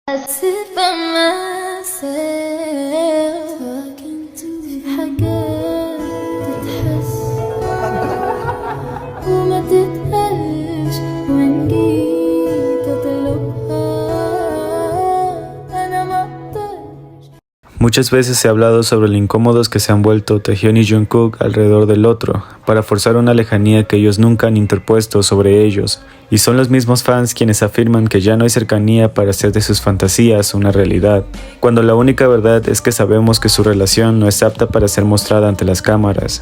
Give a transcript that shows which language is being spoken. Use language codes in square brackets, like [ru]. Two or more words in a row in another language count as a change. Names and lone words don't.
[en] sit by myself talking to [ar] حاجات تتحس وما تتقالش وإن جيت أطلبها أنا ما أقدرش. [es] Muchas veces se ha hablado sobre lo incómodos que se han vuelto Taehyun y Jungkook alrededor del otro, para forzar una lejanía que ellos nunca han interpuesto sobre ellos, y son los mismos fans quienes afirman que ya no hay cercanía para hacer de sus fantasías una realidad, cuando la única verdad es que sabemos que su relación no es apta para ser mostrada ante las cámaras.